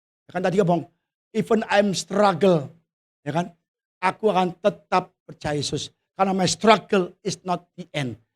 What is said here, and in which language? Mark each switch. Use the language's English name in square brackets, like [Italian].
[Indonesian] Ya kan tadi ngomong, [English] even I'm struggle. [Indonesian] Ya kan? Aku akan tetap percaya Yesus. Karena [English] my struggle is not the end.